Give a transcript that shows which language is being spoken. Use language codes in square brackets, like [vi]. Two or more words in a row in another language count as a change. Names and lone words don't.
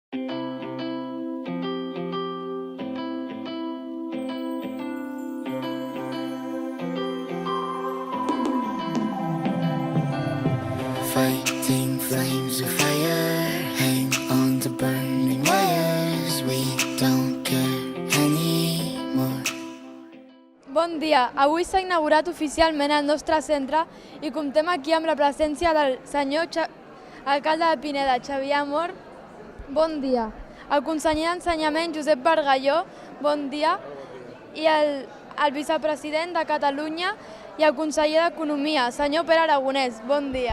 [en] Fighting flames of fire, hang on to burning wires. We don't care anymore. [ca] Bon dia, avui s'ha inaugurat oficialment el nostre centre i comptem aquí amb la presència del senyor alcalde de Pineda, Xavier Amor. Bon dia. El conseller d'Ensenyament, Josep Bargalló, bon dia. I el vicepresident de Catalunya i el conseller d'Economia, senyor Pere Aragonès, bon dia.